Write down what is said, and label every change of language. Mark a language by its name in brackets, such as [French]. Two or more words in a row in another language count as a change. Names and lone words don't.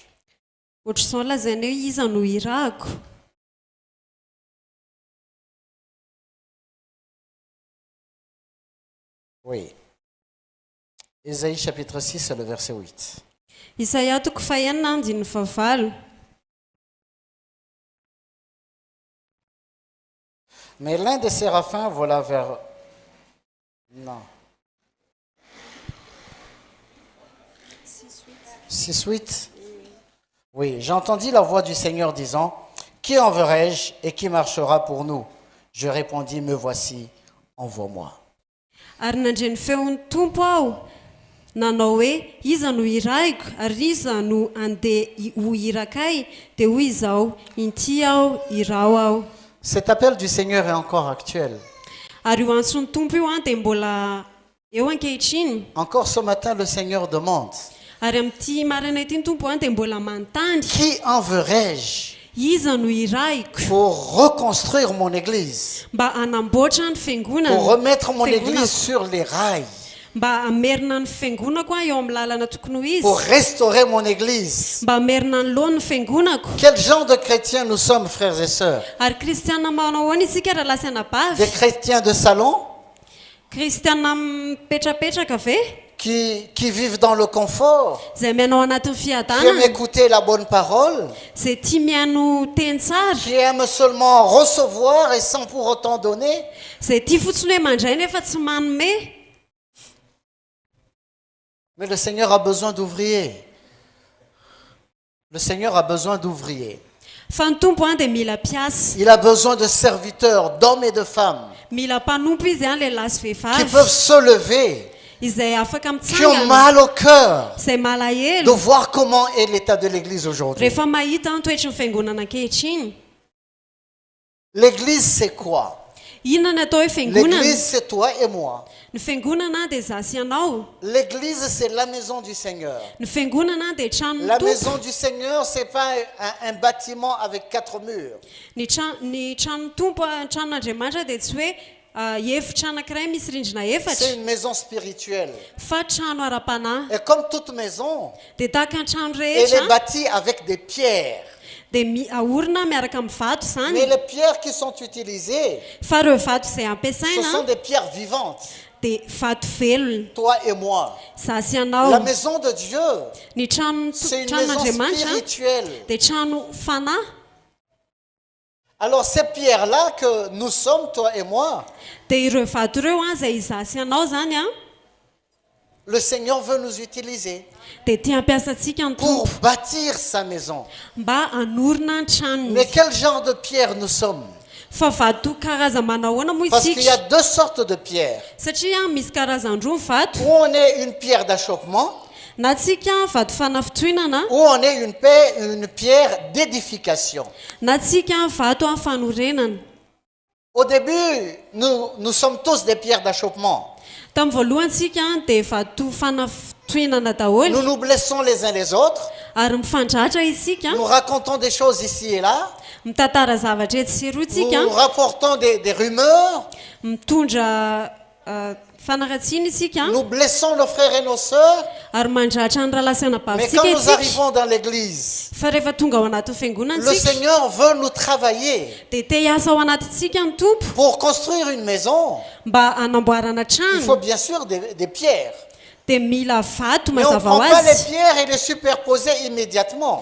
[Malagasy] Ohatr'izao lazainy hoe iza no irahako. [French] Oui. Ésaïe chapitre 6, c'est le verset 8. [Malagasy] Isaia toko fahaenina andin'ny fahavalo. [French] Mais l'un des séraphins vola vers... Non. 6-8. Oui, j'entendis la voix du Seigneur disant, qui enverrai-je et qui marchera pour nous? Je répondis, me voici, envoie-moi. [Malagasy] Ary nandre ny feon'ny tompo aho, nanao hoe iza no irahiko ary iza no andeha ho irakay, dia hoy izao, inty aho, irao aho. [French] Cet appel du Seigneur est encore actuel. [Malagasy] Ary io antson'ny tompo io dia mbola eo ankehitriny. [French] Encore ce matin, le Seigneur demande, [Malagasy] Ary amin'ity maraina ity ny tompo dia mbola manontany, [French] qui enverrai-je [Malagasy] iza no irahiko [French] pour reconstruire mon église, [Malagasy] mba hanamboatra ny fiangonana, [French] pour remettre mon église sur les rails, [Malagasy] mba hamerina ny fiangonako eo amin'ny lalana tokony ho izy, [French] pour restaurer mon église. [Malagasy] mba hamerina ny loha ny fiangonako. [French] Quel genre de chrétiens nous sommes, frères et sœurs? [Malagasy] Ary kristiana manao ahoana isika raha lasa [French] Des [Malagasy] anabavy? [French] chrétiens de salon [Malagasy] Kristiana mipetrapetraka ve? [French] qui vivent dans le confort, [Malagasy] Izay mianao anatin'ny [French] qui aiment [Malagasy] fiadanana, [French] écouter la bonne parole, [Malagasy] izay tia miano teny tsara, [French] qui aiment seulement recevoir et sans pour autant donner. [Malagasy] izay tia fotsiny hoe mandray nefa tsy manome. [French] Mais le Seigneur a besoin d'ouvriers. Le Seigneur a besoin d'ouvriers. [Malagasy] Fa ny tompo dia mila mpiasa, [French] Il a besoin de serviteurs, d'hommes et de femmes, [Malagasy] mila mpanompo izy lehilahy sy [French] qui [Malagasy] vehivavy, [French] peuvent se lever, [Malagasy] izay afaka [French] qui ont [Malagasy] mitsangana, [French] mal au cœur [Malagasy] izay [French] de [Malagasy] malahelo [French] voir comment est l'état de l'Église aujourd'hui. [Malagasy] rehefa mahita ny toetry ny fiangonana ankehitriny. [French] L'Église, c'est quoi? [Malagasy] Inona ny atao hoe fiangonana? [French] L'Église, c'est toi et moi. [Malagasy] Ny fiangonana dia za sy anao. [French] L'Église, c'est la maison du Seigneur. [Malagasy] Ny fiangonana dia trano [French] La [Malagasy] ny [French] maison [Malagasy] tompo. [French] du Seigneur, ce n'est pas un bâtiment avec 4 murs. [Malagasy] Ny trano tompo, tranon'Andriamanitra dia tsy hoe efitra anankiray misy rindrina [French] C'est [Malagasy] efatra, [French] une maison spirituelle. [Malagasy] fa trano ara-panahy. [French] Et comme toute maison, [Malagasy] Dia tahaka ny trano [French] elle est [Malagasy] rehetra [French] bâtie avec des pierres. [Malagasy] dia ahorona miaraka amin'ny vato [French] Mais [Malagasy] izany, [French] les pierres qui sont utilisées, [Malagasy] fa ireo vato izay [French] ce [Malagasy] ampiasaina [French] sont des pierres vivantes. [Malagasy] dia vato velona. [French] Toi et moi. [Malagasy] Za sy [French] La [Malagasy] anao. [French] maison de Dieu, [Malagasy] Ny [French] c'est une maison [Malagasy] tranon'Andriamanitra [French] spirituelle. [Malagasy] dia trano fanahy. [French] Alors ces pierres-là que nous sommes, toi et moi, [Malagasy] Dia ireo vato ireo izay za sy anao zany [French] le Seigneur veut nous utiliser [Malagasy] dia tia hampiasantsika ny [French] pour [Malagasy] tompo [French] bâtir sa maison. [Malagasy] mba hanorona ny tranony. [French] Mais quel genre de pierre nous sommes? [Malagasy] Fa vato karazana manahoana moa [French] Parce qu'il y a [Malagasy] isika? [French] deux sortes de pierres. [Malagasy] Satria misy karazany roa ny vato. [French] Ou on est une pierre d'achoppement, [Malagasy] Na tsika vato fanafitohinana, [French] ou on est une pierre d'édification. [Malagasy] na tsika vato amin'ny fanorenana. [French] Au début, nous sommes tous des pierres d'achoppement. [Malagasy] tamin'ny voalohantsika dia efa fanatoinana daholo [French] Nous nous blessons les uns les autres. [Malagasy] ary mifandratra isika [French] Nous racontons des choses ici et là. [Malagasy] mitantara zavatra etsy sy rotsika [French] Nous rapportons des rumeurs. [Malagasy] mitondra fanaratsiana isika [French] Nous blessons nos frères et nos sœurs. [Malagasy] ary mandratra ny rahalasy [French] Mais [Malagasy] anabavitsika [French] quand nous [Malagasy] etsika [French] arrivons dans l'église, [Malagasy] fa rehefa tonga ao anatin'ny [French] le [Malagasy] fiangonantsika [French] Seigneur veut nous travailler [Malagasy] dia te hiasa ao anatintsika ny tompo [French] pour construire une maison. [Malagasy] mba hanamboarana [French] Il faut [Malagasy] trano [French] bien sûr des pierres. [Malagasy] dia mila vato [French] Mais on ne [Malagasy] mazava [French] prend [Malagasy] ho [French] pas les [Malagasy] azy [French] pierres et les superposer immédiatement.